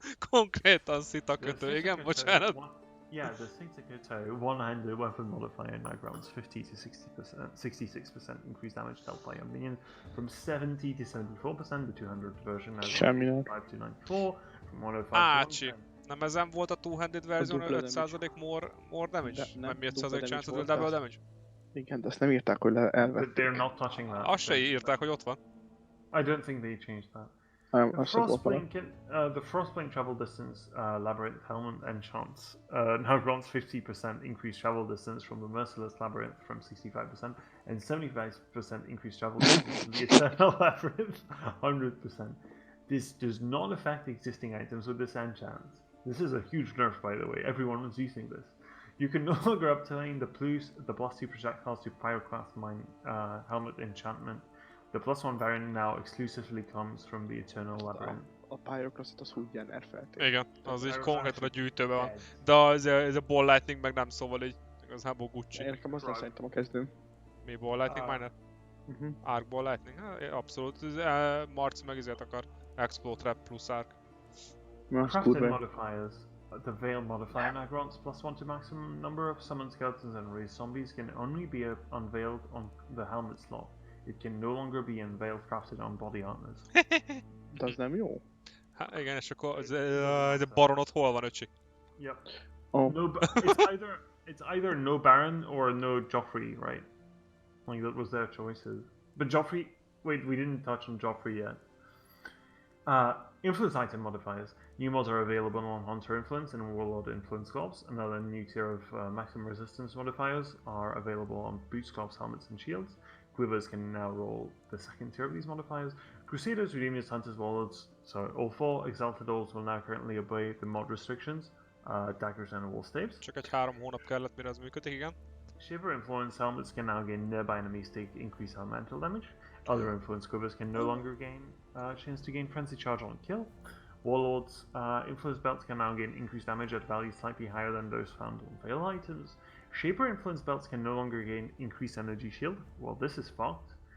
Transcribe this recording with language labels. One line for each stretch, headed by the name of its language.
Hungarian: Konkrétan szitakötő, igen, bocsánat.
English: Yeah, the Sitakoto one-handed weapon modifier now grants 50 to 66% increased damage dealt by a minion from 70 to 74%. The 200 version now grants 5 to 94 from 105 to 110.
Hungarian: Nem ezen volt a two-handed verzió 5% more damage? Nem mi 5% chance to double damage? Igen, de azt nem írták, hogy elvették.
English: But they're not touching that.
Hungarian: Azt se írták, hogy ott van.
English: I don't think they changed that. The Frostblink travel distance labyrinth helmet enchants now grants 50% increased travel distance from the Merciless labyrinth from 65% and 75% increased travel distance to the Eternal labyrinth 100%. This does not affect existing items with this enchant. This is a huge nerf, by the way. Everyone was using this. You can no longer obtain the plus 2 projectiles to Pyroclast Mine helmet enchantment. The +1 variant now exclusively comes from the Eternal labyrinth.
Hungarian: A Pyroclastot az úgy nerfelték. Igen, az így konkrétan a gyűjtőben van. De ez a Ball Lightning meg nem, szóval így igazából Gucci. Nekem az lesz szerintem a kezdőm. Mi Ball Lightning Miner? Arc Ball Lightning? Abszolút. Marci meg ezért akar. Explode Trap plusz Arc.
English: Crafted modifiers. The Veil modifier now grants +1 to maximum number of summoned skeletons and raised zombies can only be unveiled on the helmet slot. It can no longer be unveiled crafted on body armors.
Hungarian: De az nem jó? Hát igen, és akkor ez a baronod hol van, öcsi?
English: Yep. Oh. No, it's either no Baron or no Joffrey, right? Like that was their choices. But Joffrey, wait, we didn't touch on Joffrey yet. Influence item modifiers. New mods are available on Hunter Influence and Warlord Influence gloves. Another new tier of maximum resistance modifiers are available on boots, gloves, helmets, and shields. Quivers can now roll the second tier of these modifiers. Crusaders, Redeemers, Hunters, Warlords, so all 4 Exalted Orcs will now currently obey the mod restrictions, daggers and wall staves.
Hungarian: Csak egy 3 hónap kellett, mire ez működik, igen.
English: Shiver Influence helmets can now gain nearby enemies take increased elemental damage. Other Influence Quivers can no longer gain chance to gain Frenzy Charge on kill. Warlords Influence Belts can now gain increased damage at values slightly higher than those found on Veil items. Shaper Influence Belts can no longer gain increased energy shield. Well, this is fucked.